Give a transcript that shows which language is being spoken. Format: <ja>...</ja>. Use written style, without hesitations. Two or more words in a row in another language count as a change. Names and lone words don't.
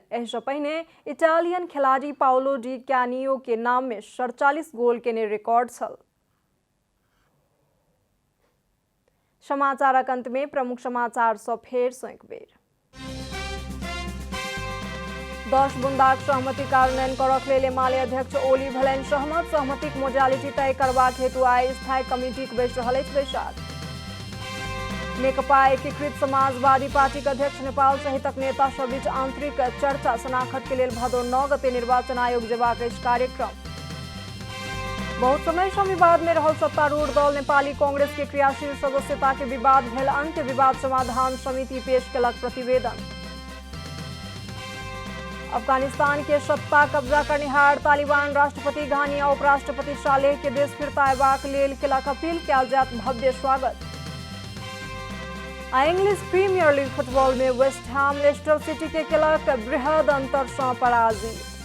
<mai>एहि से पहिने इटालियन खिलाड़ी पाओलो डी कैनियो के नाम में 47 गोल केने रिकॉर्ड छल। समाचारक अंत में प्रमुख समाचार सब फेर सँ एक बेर। 10 बुंदाक सहमति कार्यान्वयन करक लेल एमाले अध्यक्ष ओली भेलनि सहमत। सहमतिक मोडालिटी तय करबाक हेतु आइ स्थायी कमिटीक बैसि रहल अछि बैसार। नेकपा एकीकृत समाजवादी पार्टीक अध्यक्ष नेपाल सहितक नेता सभ बीच आंतरिक चर्चा शनाखत के लेल भादो 9 गते निर्वाचन आयोग जेबाक अछि कार्यक्रम। बहुत समय से विवाद में रहल सत्तारूढ़ दल नेपाली कांग्रेस के क्रियाशील सदस्यता के विवाद भेल अंत। विवाद समाधान समिति पेश केलक प्रतिवेदन। अफगानिस्तान के सत्ता कब्जा करनिहार तालिबान राष्ट्रपति घानी आ उपराष्ट्रपति सालेह के देश फिरता अयबाक लेल केलक अपील। कयल जायत भव्य स्वागत। आ इंग्लिश प्रीमियर लीग फुटबॉल में वेस्ट हैम लेस्टर सिटी के केलक बृहद अंतर से पराजित।</mai>